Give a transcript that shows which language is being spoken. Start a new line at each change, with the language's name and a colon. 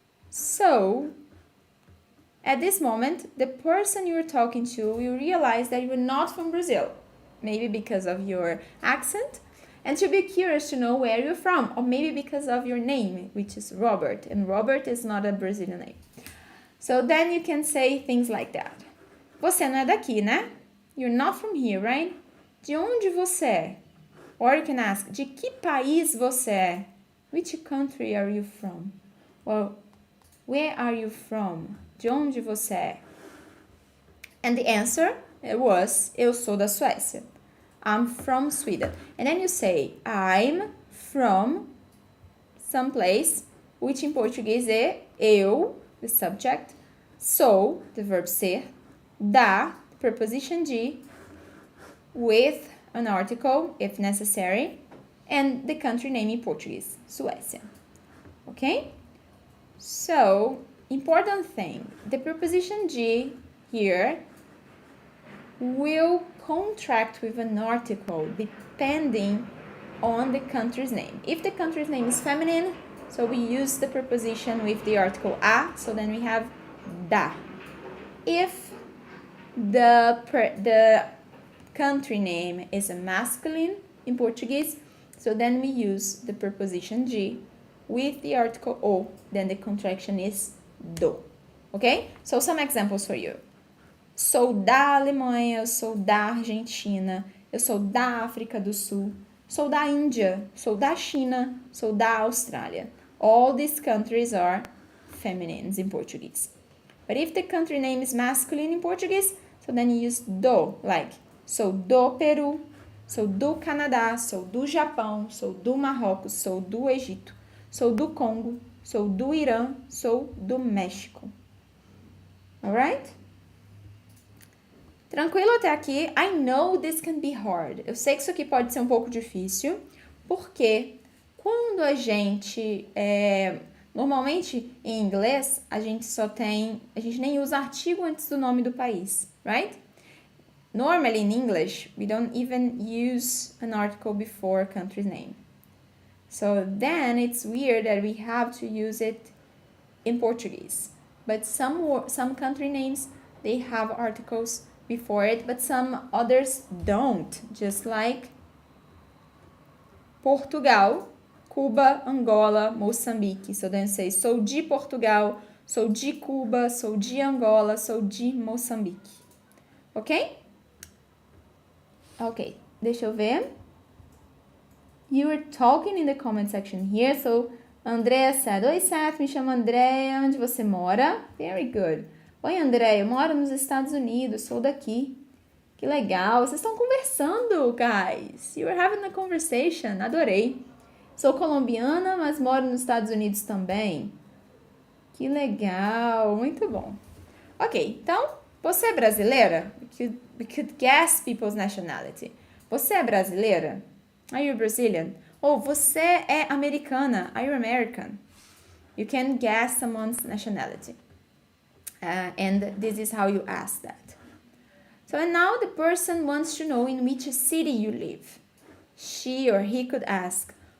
English: So, at this moment, the person you're talking to will realize that you're not from Brazil, maybe because of your accent, and she'll be curious to know where you're from, or maybe because of your name, which is Robert, and Robert is not a Brazilian name. So then you can say things like that.
Portuguese: Você não é daqui, né?
English: You're not from here, right?
Portuguese: De onde você é?
English: Or you can ask,
Portuguese: de que país você é?
English: Which country are you from? Well, where are you from?
Portuguese: De onde você é?
English: And the answer was,
Portuguese: eu sou da Suécia.
English: I'm from Sweden. And then you say, I'm from some place, which in Portuguese é eu, the subject, sou, the verb ser, da, the preposition de, with an article, if necessary, and the country name in Portuguese, Suécia. Okay? So, important thing, the preposition de here will contract with an article depending on the country's name. If the country's name is feminine, so we use the preposition with the article a, so then we have da. If the country name is a masculine in Portuguese, so then we use the preposition de with the article o, then the contraction is do. Okay? So some examples for you.
Portuguese: Sou da Alemanha, eu sou da Argentina, eu sou da África do Sul, sou da Índia, sou da China, sou da Austrália.
English: All these countries are feminines in Portuguese. But if the country name is masculine in Portuguese, so then you use do, like
Portuguese: sou do Peru, sou do Canadá, sou do Japão, sou do Marrocos, sou do Egito, sou do Congo, sou do Irã, sou do México. Alright? Tranquilo até aqui?
English: I know this can be hard.
Portuguese: Eu sei que isso aqui pode ser um pouco difícil, porque quando a gente... normalmente, em inglês, a gente nem usa artigo antes do nome do país, right?
English: Normally, in English, we don't even use an article before country's name. So then, it's weird that we have to use it in Portuguese. But some country names, they have articles before it, but some others don't. Just like Portugal, Cuba, Angola, Moçambique. So then you say,
Portuguese: sou de Portugal, sou de Cuba, sou de Angola, sou de Moçambique. Ok?
English: Ok,
Portuguese: deixa eu ver.
English: You were talking in the comment section here, so Andrea said,
Portuguese: oi Seth, me chamo Andrea, onde você mora?
English: Very good.
Portuguese: Oi Andrea, eu moro nos Estados Unidos, sou daqui. Que legal, vocês estão conversando, guys.
English: You were having a conversation, adorei.
Portuguese: Sou colombiana, mas moro nos Estados Unidos também. Que legal, muito bom. Ok, então, você é brasileira?
English: We could guess people's nationality.
Portuguese: Você é brasileira?
English: Are you Brazilian?
Portuguese: Ou você é americana?
English: Are you American? You can guess someone's nationality. And this is how you ask that. So and now the person wants to know in which city you live. She or he could ask,